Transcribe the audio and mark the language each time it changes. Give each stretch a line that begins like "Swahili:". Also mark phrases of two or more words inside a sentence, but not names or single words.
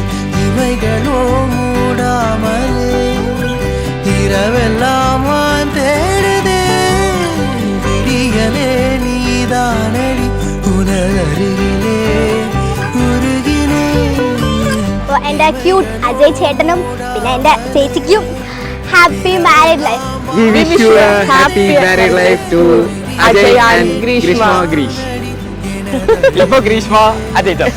Tamil: இவைகளோ மூடாமலே இரவெல்லாம் வான் தேடுதே. விடியலே நீதானடி உனதருகிலே உருகினே.
Malayalam: എൻ്റെ ക്യൂട്ട് അജയ് ചേട്ടനും പിന്നെ എൻ്റെ ചേച്ചിക്കും
English: happy married life. We wish you a happy married life to Ajay and Grishma Grish.
Malayalam: Ipo Grishma Ajay.